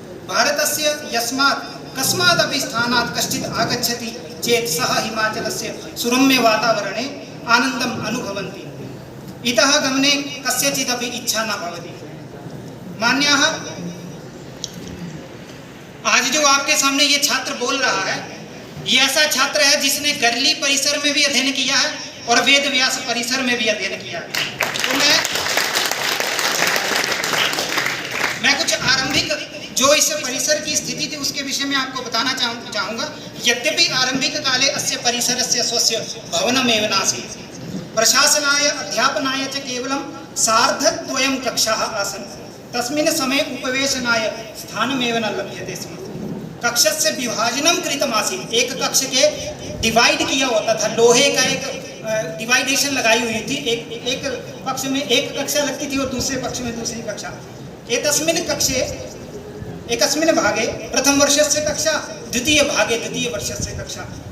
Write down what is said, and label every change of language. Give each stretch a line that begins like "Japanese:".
Sanskrit: भारतस्य यस्मात् कस्मादपि स्थानात् कश्चित् आगच्छति चेत् सः हिमाचलस्य सुरम्य वातावरणे आनन्दम् अनुभवन्ति। इतः गमने कस्यचिदपि इच्छा न भवति। मान्याः
Hindi: आज जो आपके सामने ये छात्र बोल रहा है, ये ऐसा छात्र है जिसने गर्ली परिसर में भी अध्ययन किया है और वेद व्यास परिसर में भी अध्ययन किया है। तो मैं कुछ आरंभिक जो इस परिसर की स्थिति थी उसके विषय में आपको बताना चाहूंगा।
Sanskrit: यद्यपि आरंभिक काले अस्य परिसरस्य स्वस्य भवनमेव नासीत्, प्रशासनाय अध्यापनाय च केवलं सार्धद्वयं कक्षाः आसन्, तस्मिन् समये उपवेशनाय स्थानमेव न लभ्यते स्म। कक्षस्य विभाजनं कृतमासीत्,
Hindi: एक कक्ष के डिवाइड किया होता था, लोहे का एक डिवाइडेशन लगाई हुई थी। एक पक्ष में एक कक्षा लगती थी और दूसरे पक्ष में दूसरी कक्षा।
Sanskrit: एतस्मिन् कक्षे एकस्मिन् भागे प्रथम वर्षस्य कक्षा, द्वितीय भागे द्वितीय वर्षस्य कक्षा।